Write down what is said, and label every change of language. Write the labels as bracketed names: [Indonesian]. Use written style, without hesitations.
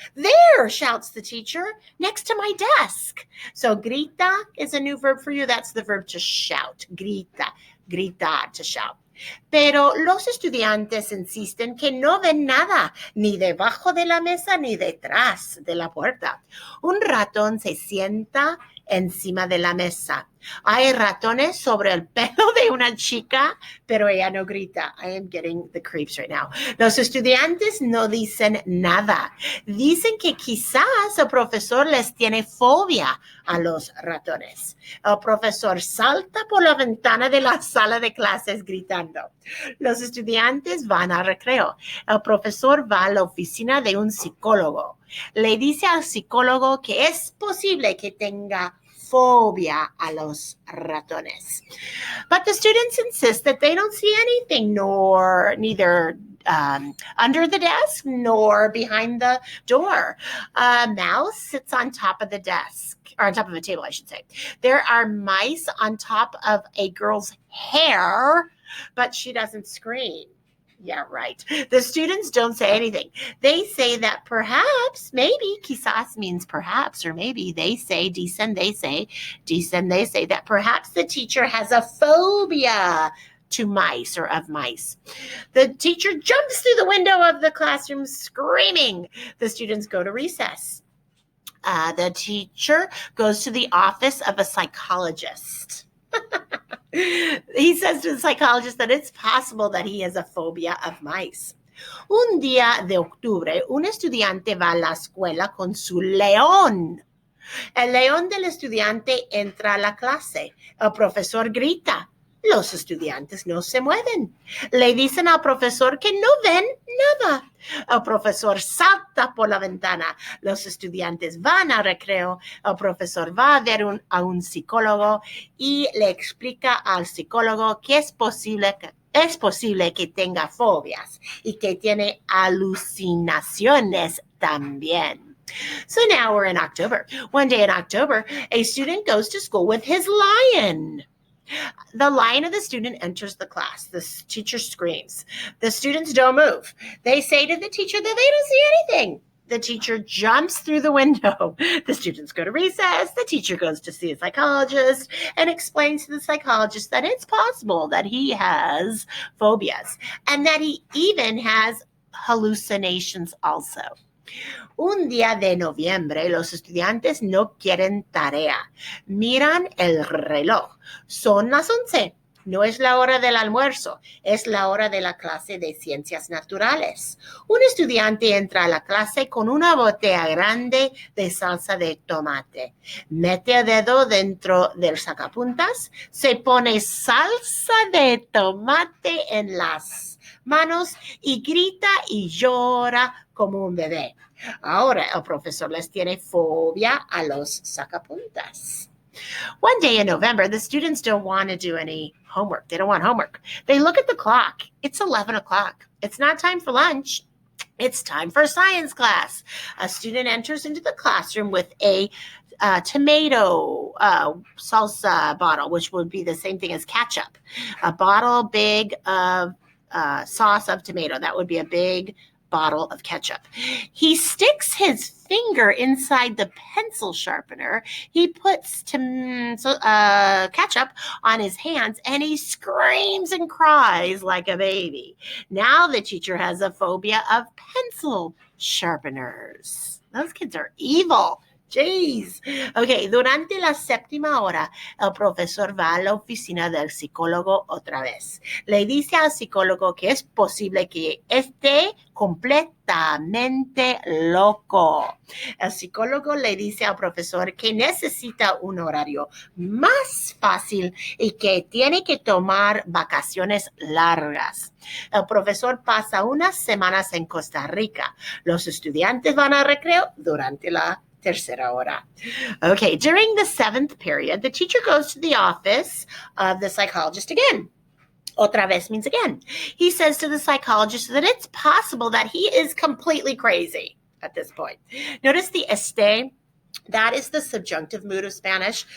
[English] There, shouts the teacher, next to my desk. So grita is a new verb for you. That's the verb to shout. Grita. Gritar, to shout. [Spanish] Pero los estudiantes insisten que no ven nada, ni debajo de la mesa ni detrás de la puerta. Un ratón se sienta encima de la mesa. Hay ratones sobre el pelo de una chica, pero ella no grita. [English] I am getting the creeps right now. [Spanish] Los estudiantes no dicen nada. Dicen que quizás el profesor les tiene fobia a los ratones. El profesor salta por la ventana de la sala de clases gritando. Los estudiantes van al recreo. El profesor va a la oficina de un psicólogo. Le dice al psicólogo que es posible que tenga fobia a los ratones. [English] But the students insist that they don't see anything, neither under the desk nor behind the door. A mouse sits on top of the desk, or on top of a table, I should say. There are mice on top of a girl's hair, but she doesn't scream. Yeah, right. The students don't say anything. They say that perhaps, maybe, quizás means perhaps, or maybe they say, dicen, they say that perhaps the teacher has a phobia to mice or of mice. The teacher jumps through the window of the classroom screaming. The students go to recess. The teacher goes to the office of a psychologist. He says to the psychologist that it's possible that he has a phobia of mice. [Spanish] Un día de octubre, un estudiante va a la escuela con su león. El león del estudiante entra a la clase. El profesor grita. Los estudiantes no se mueven. Le dicen al profesor que no ven nada. El profesor salta por la ventana. Los estudiantes van al recreo. El profesor va a ver a un psicólogo y le explica al psicólogo que es posible que tenga fobias y que tiene alucinaciones también. [English] So now we're in October. One day in October, a student goes to school with his lion. The lion of the student enters the class. The teacher screams. The students don't move. They say to the teacher that they don't see anything. The teacher jumps through the window. The students go to recess. The teacher goes to see a psychologist and explains to the psychologist that it's possible that he has phobias and that he even has hallucinations also. [Spanish] Un día de noviembre, los estudiantes no quieren tarea. Miran el reloj. Son las 11. No es la hora del almuerzo, es la hora de la clase de ciencias naturales. Un estudiante entra a la clase con una botella grande de salsa de tomate. Mete el dedo dentro del sacapuntas, se pone salsa de tomate en las manos y grita y llora como un bebé. Ahora el profesor les tiene fobia a los sacapuntas. [English] One day in November, the students don't want to do any homework. They don't want homework. They look at the clock. It's 11 o'clock. It's not time for lunch. It's time for science class. A student enters into the classroom with a tomato salsa bottle, which would be the same thing as ketchup. A bottle big of sauce of tomato. That would be a big bottle of ketchup. He sticks his finger inside the pencil sharpener. He puts ketchup on his hands and he screams and cries like a baby. Now the teacher has a phobia of pencil sharpeners. Those kids are evil. Jeez. [Spanish] Ok, durante la séptima hora, el profesor va a la oficina del psicólogo otra vez. Le dice al psicólogo que es posible que esté completamente loco. El psicólogo le dice al profesor que necesita un horario más fácil y que tiene que tomar vacaciones largas. El profesor pasa unas semanas en Costa Rica. Los estudiantes van al recreo durante la tercera hora. [English] Okay, during the 7th period, the teacher goes to the office of the psychologist again. [Spanish] Otra vez [English] means again. He says to the psychologist that it's possible that he is completely crazy at this point. Notice the este. That is the subjunctive mood of Spanish.